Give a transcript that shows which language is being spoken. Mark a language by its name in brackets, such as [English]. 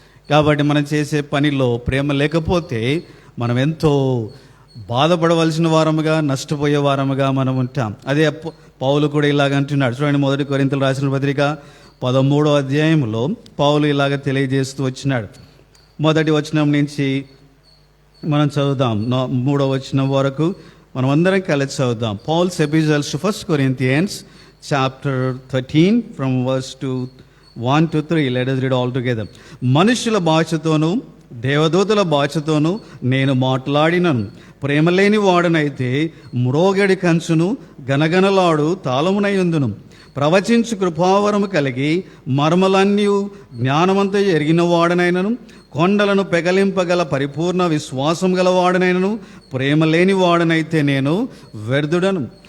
[Telugu] కాబట్టి మనం చేసే పనిలో ప్రేమ లేకపోతే మనం ఎంతో బాధపడవలసిన వారముగా, నష్టపోయే వారముగా మనం ఉంటాం. అదే పౌలు కూడా ఇలాగ అంటున్నాడు. చూడండి, 1 కొరింథీయులకు రాసిన పత్రిక 13వ అధ్యాయంలో పౌలు ఇలాగ తెలియజేస్తూ వచ్చినాడు. 1వ వచనం నుంచి మనం చదువుదాం, 3వ వచనం వరకు మనం అందరం కలిసి చదువుదాం. [English] Paul's epistles to 1 Corinthians chapter 13 from verse 1 to 3. Let us read all together. [Telugu] మనుషుల భాషతోనూ దేవదూతల భాషతోనూ నేను మాట్లాడినను, ప్రేమ లేని వాడనైతే మ్రోగడి కంచును గనగనలాడు తాళమునయుందును. ప్రవచించు కృపావరము కలిగి మర్మలన్నీ జ్ఞానమంతా ఎరిగిన వాడనైనను, కొండలను పెగలింపగల పరిపూర్ణ విశ్వాసం గలవాడనైనను ప్రేమ లేని వాడనైతే నేను వ్యర్థుడను.